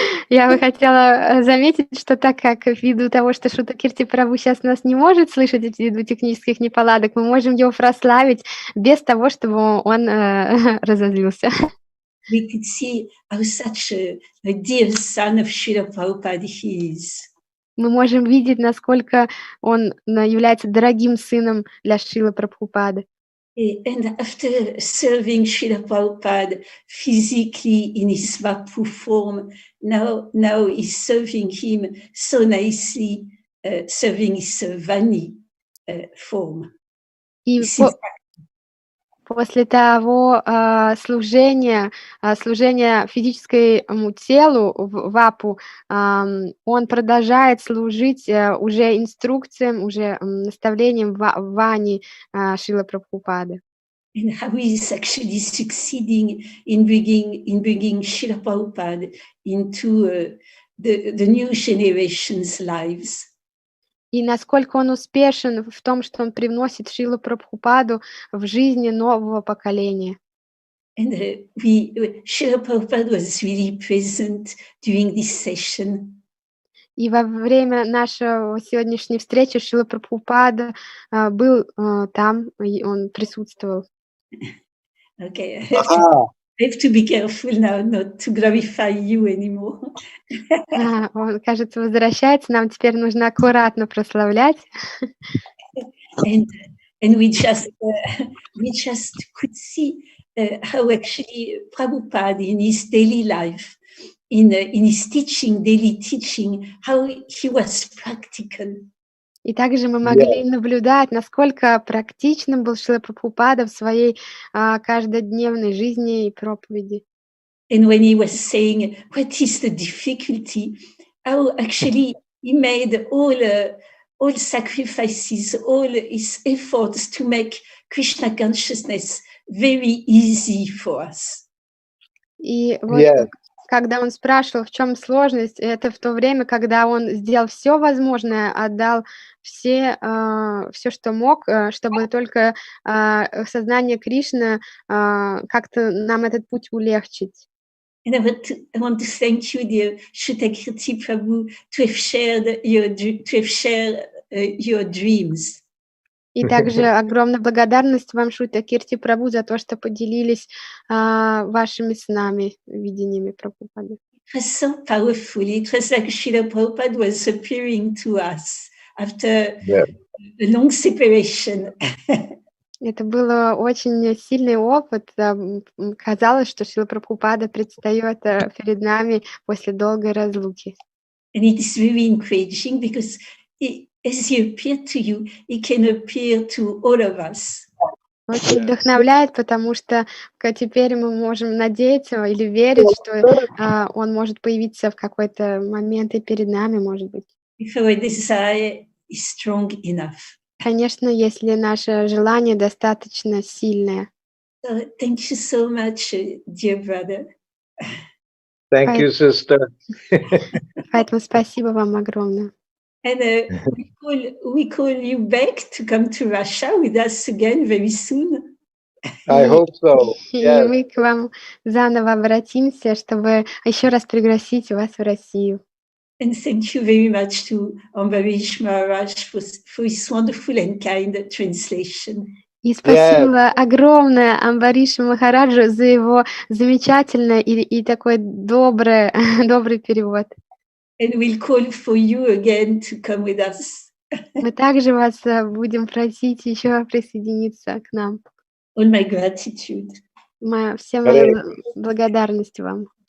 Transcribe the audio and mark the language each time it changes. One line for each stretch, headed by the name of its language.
Russian: Я бы хотела заметить, что так как ввиду того, что Шрута Кирти Прабху сейчас нас не может слышать ввиду технических неполадок, мы можем его прославить без того, чтобы он разозлился.
English: We could see how such a dear son of Srila Prabhupada he is.
Russian: Мы можем видеть, насколько он является дорогим сыном для Шрилы Прабхупады.
English: And after serving Srila Prabhupada physically in his Vapu form, now he's serving him so nicely, serving his Vani form.
Russian: И после того служения физическому телу в Вапу, он продолжает служить уже инструкциям, уже наставлениям Вани Шрилы Прабхупады.
English: And how he is actually succeeding in bringing Srila Prabhupada into the new generation's lives.
Russian: И насколько он успешен в том, что он привносит Шрилу Прабхупаду в жизни нового поколения.
English: And Srila Prabhupada was really present during this session.
Russian: И во время нашей сегодняшней встречи Шрила Прабхупада был там, и он присутствовал.
English: Okay, I have to be careful now not to glorify you anymore.
Russian: Он, кажется, возвращается. Нам теперь нужно аккуратно прославлять.
English: And we just could see how actually Prabhupada in his daily life, in his daily teaching, how he was practical.
Russian: И также мы могли наблюдать, насколько практичным был Шрила Прабхупада в своей каждодневной жизни и проповеди.
English: And when he was saying, what is the difficulty? How actually he made all sacrifices, all his efforts to make Krishna consciousness very easy for us.
Russian: И вот когда он спрашивал, в чем сложность, это в то время, когда он сделал все возможное, отдал все, что мог, чтобы только сознание Кришны как-то нам этот путь улегчить.
English: And I want to thank you, dear Shruta Kirti Prabhu, to have shared your dreams.
Russian: И также огромная благодарность вам, Шрута Кирти Прабху, за то, что поделились вашими снами, видениями Прабхупады.
English: It was so powerful. It was like Srila Prabhupada was appearing to us after a long separation.
Russian: Это был очень сильный опыт. Казалось, что Шрила Прабхупада предстает перед нами после долгой разлуки.
English: And it is very encouraging because as he appeared to you, he can appear to all of us.
Russian: Очень вдохновляет, потому что теперь мы можем надеяться или верить, что он может появиться в какой-то момент и перед нами, может быть.
English: If our desire is strong enough.
Russian: Конечно, если наше желание достаточно сильное.
English: So, thank you so much, dear brother. Thank you, sister.
Russian: Поэтому спасибо вам огромное.
English: And we call you back to come to Russia with us again very soon. I hope so.
Russian: И мы к вам заново обратимся, чтобы еще раз пригласить вас в Россию.
English: And thank you very much to Ambarish Maharaj for his wonderful and kind translation.
Russian: И спасибо огромное Амбаришу Махараджу за его замечательный и такой добрый перевод.
English: And we'll call for you again to come with us.
Russian: Мы также вас будем просить еще присоединиться к нам.
English: All my gratitude.
Russian: Вся моя благодарность вам.